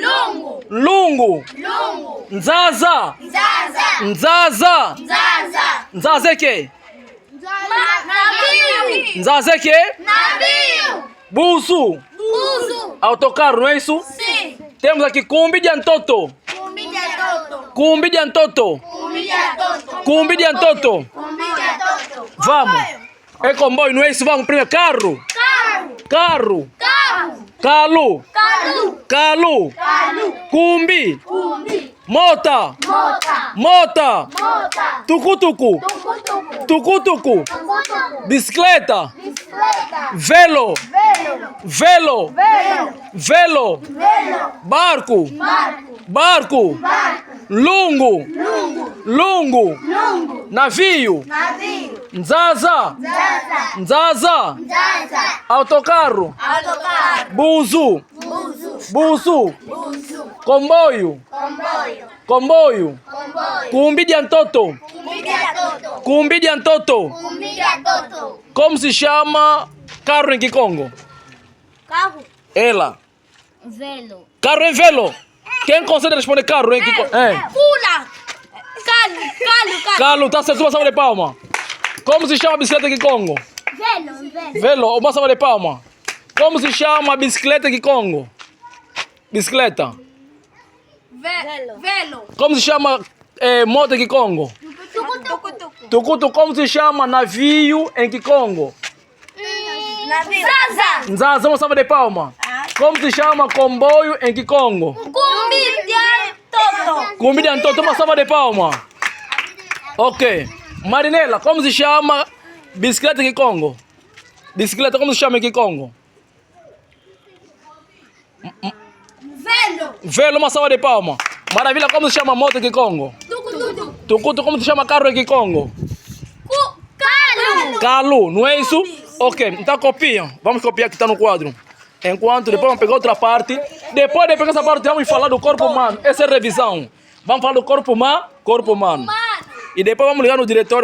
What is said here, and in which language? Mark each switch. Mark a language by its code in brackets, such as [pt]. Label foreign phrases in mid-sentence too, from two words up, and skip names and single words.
[pt] Nzaza. Nzaza é que? Nzaza é que? Navio. Buzu. Buzo. Autocarro, não é isso? Sim. Temos aqui [kg] cumbi de antoto. Cumbi de antoto. Cumbi de antoto. Cumbi de antoto. Cumbi de antoto. Cumbi de antoto. [pt] Vamos. É comboio, não é isso? Vamos primeiro. Carro. Carro. Carro. Carro. Calu. Calu. Calu. Calu. Cumbi. Cumbi. Mota. Mota. Mota. Mota. Tucutucu. Tucutucu. Tucutucu. Tucutucu. Bicicleta. Bicicleta. Velo. Velo. Velo. Velo. Velo. Velo. Barco. Barco. Barco. Barco. Lungo. Lungo. Lungo. Lungo. Navio. Navio. Nzaza. Zaza. Nzaza. Zaza. Autocarro. Autocarro. Buzu. Buzu. Buzu. Buzu. Comboio. Comboio. Comboio. Comboio. [kg] Cumbi de antoto. Cumbi de antoto. Cumbi de antoto. Cumbi de antoto. [pt] Como se chama carro em Kikongo? Carro. Ela. Velo. Carro em velo. Quem consegue responder carro em Kikongo? Pula. Calo. Carlo, tá certo, uma salva de palma. Como se chama a bicicleta em Kikongo? Velo. Velo, uma salva de palma. Como se chama a bicicleta em Kikongo? Bicicleta. Velo. Como se chama moto em Kikongo? Tucutucu. Tucutu, como se chama navio em Kikongo? Zaza. Nzaza, uma salva de palma. Como se chama comboio em Kikongo? [kg] Cumbi de antoto. Cumbi de antoto, [pt] uma salva de palma. Ok. Marinela, como se chama bicicleta em Kikongo? Bicicleta, como se chama em Kikongo? Velo. Velo, uma salva de palma. Maravilha, como se chama moto em Kikongo? Tucutucu. Tucutu, como se chama carro em Kikongo? Calo. Calu, não é isso? Ok, então copia. Vamos copiar que está no quadro. Enquanto depois vamos pegar outra parte. Depois de pegar essa parte, vamos falar do corpo humano. Essa é a revisão. Vamos falar do corpo humano. E depois vamos ligar no diretório.